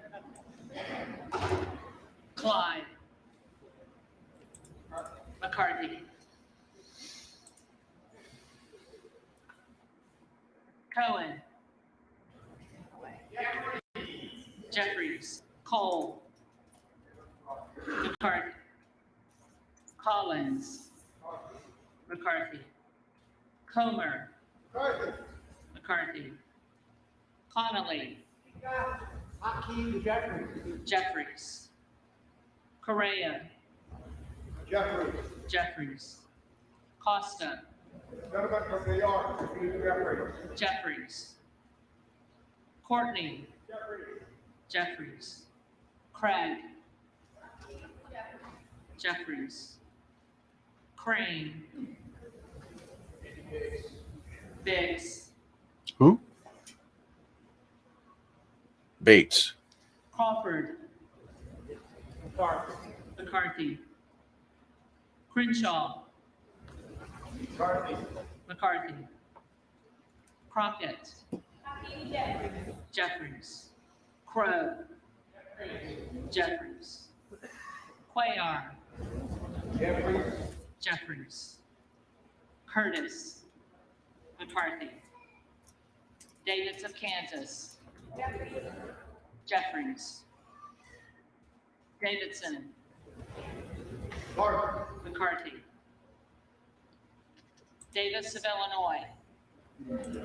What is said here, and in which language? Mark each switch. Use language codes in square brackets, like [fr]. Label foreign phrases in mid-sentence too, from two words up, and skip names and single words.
[en] Clyde. McCarthy. Cohen. Jeffries. Cole. McCarthy. Collins. McCarthy. Comer. McCarthy. Connolly. Jeffries. Correa. Jeffries. Costa. Jeffries. Courtney. Jeffries. Craig. Jeffries. Crane. Biggs. Who? Bates. Crawford. McCarthy. Crenshaw. McCarthy. Crockett. Jeffries. Crow. Jeffries. Cuellar. Jeffries. Curtis. McCarthy. Davids of Kansas. Jeffries. Davidson. McCarthy. Davis of Illinois.